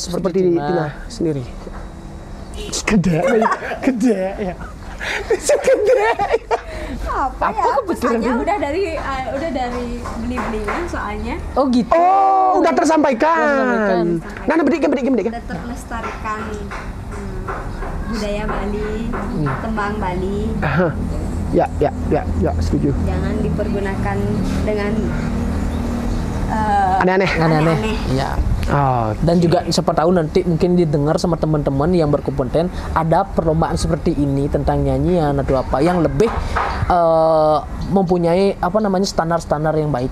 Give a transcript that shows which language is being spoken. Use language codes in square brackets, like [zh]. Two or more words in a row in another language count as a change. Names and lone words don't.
[id] seperti Tina sendiri. Gede ya. Segede. Apa ya? Pesannya udah dari beli-belian soalnya. Oh gitu. Oh, udah tersampaikan. Nah, berikan. Udah terlestarikan budaya Bali, tembang Bali. Aha. Ya, setuju. Jangan dipergunakan dengan Aneh-aneh. Ya. Oh, Dan juga siapa tahu nanti mungkin didengar sama teman-teman yang berkompeten ada perlombaan seperti ini tentang nyanyian atau apa yang lebih mempunyai standar-standar yang baik.